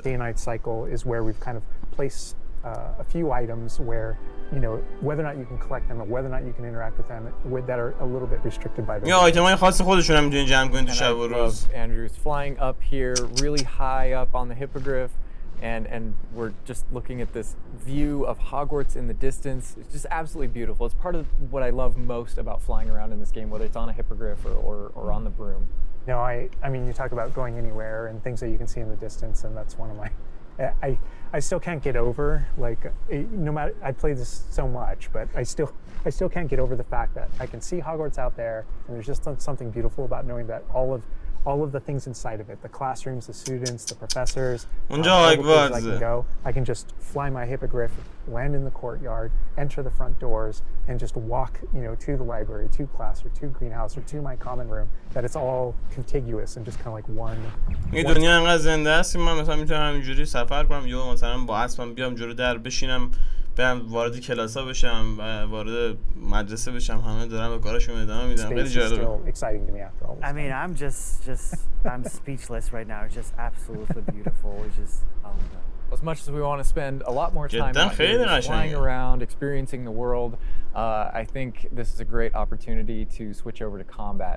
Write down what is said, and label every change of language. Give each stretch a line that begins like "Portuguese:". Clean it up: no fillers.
English: Day-night cycle is where we've kind of placed a few items where, you know, whether or not you can collect them or whether or not you can interact with them that are a little bit restricted by the.
Persian: یا آیتم‌های خاص خودشون هم می‌تونید جمع کنید تو شب و روز.
English: Andrew's flying up here really high up on the hippogriff. And we're just looking at this view of Hogwarts in the distance. It's just absolutely beautiful. It's part of what I love most about flying around in this game, whether it's on a hippogriff or on the broom. No, I mean, you talk about going anywhere and things that you can see in the distance, and that's one of my. I still can't get over, like, no matter, I play this so much, but I still can't get over the fact that I can see Hogwarts out there, and there's just something beautiful about knowing that all of the things inside of it, the classrooms, the students, the professors, I can just fly my hippogriff, land in the courtyard, enter the front doors, and just walk, you know, to the library, to class, or to greenhouse, or to my common room, that it's all contiguous and just kind of like one.
Persian: این دنیا انقدر زنده است که من مثلا میتونم همینجوری سفر کنم یا مثلا با اسبم بیام جلو در بشینم، برم وارد کلاس‌ها بشم و وارد مدرسه بشم، همه دارن به کارشون ادامه میدن. خیلی جالبه.
English: I mean, I'm speechless right now. It's just absolutely beautiful. It's just oh my god. As much as we want to spend a lot more time out here flying around, experiencing the world, I think this is a great opportunity to switch over to combat.